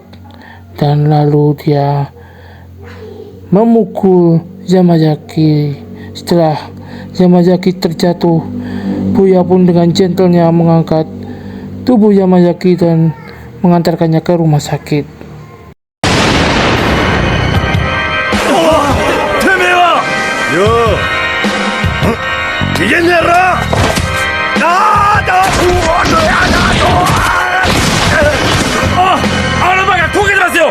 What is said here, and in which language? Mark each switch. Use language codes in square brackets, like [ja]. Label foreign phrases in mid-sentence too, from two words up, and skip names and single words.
[id] Dan lalu dia memukul Yamazaki. Setelah Yamazaki terjatuh, Buya pun dengan gentlenya mengangkat tubuh Yamazaki dan mengantarkannya ke rumah sakit. [ja] てめえはよう逃げんねやろ。あの馬が焦げてますよ。